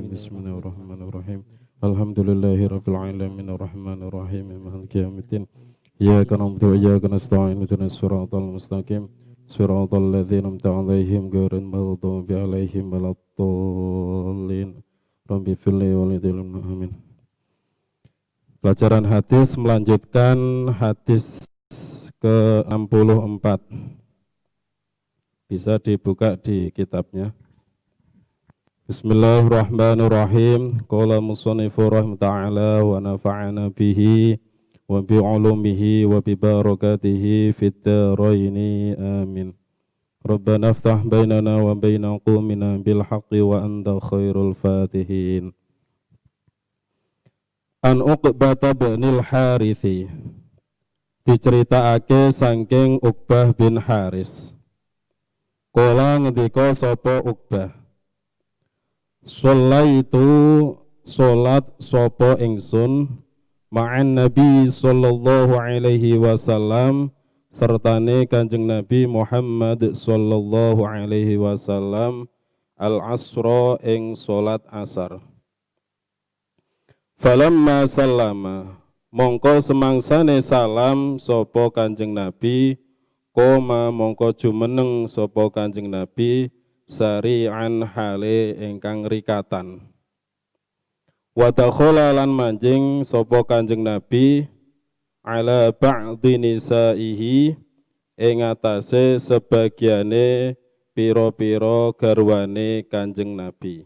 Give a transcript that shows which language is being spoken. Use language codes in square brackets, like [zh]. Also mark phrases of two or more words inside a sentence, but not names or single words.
[ar] بسم الله الرحمن الرحيم. بسم الله الرحمن الرحيم. الحمد لله رب العالمين الرحمن الرحيم مالك يوم الدين. إياك نعبد وإياك نستعين اهدنا الصراط المستقيم. صراط الذين أنعمت عليهم غير المغضوب عليهم ولا الضالين. رب اغفر لي ولوالدي آمين. [id] Pelajaran hadis melanjutkan hadis ke-64. Bisa dibuka di kitabnya. [ar] بسم الله الرحمن الرحيم. قال المصنف رحمه الله ونفعنا به وبعلومه وببركاته في الدارين آمين. ربنا افتح بيننا وبين قومنا بالحق وأنت خير الفاتحين. [jv] An Uqbah bin Harithi, diceritakake saking Uqbah bin Haris. Kala ngendika sapa Uqbah, Sholaitu salat sapa ingsun [ar] مع النبي صلى الله عليه وسلم [jv] sertane Kanjeng Nabi Muhammad [ar] صلى الله عليه وسلم العصر [jv] ing salat asar. [ar] فلما سلم [jv] mongko semangsane salam sapa Kanjeng Nabi koma mongko jumeneng sapa Kanjeng Nabi sari'an hale ingkang rikatan. [ar] ودخل [jv] lan manjing sapa Kanjeng Nabi [ar] على بعض نسائه [jv] ing atase sebagiane pira-pira garwane Kanjeng Nabi.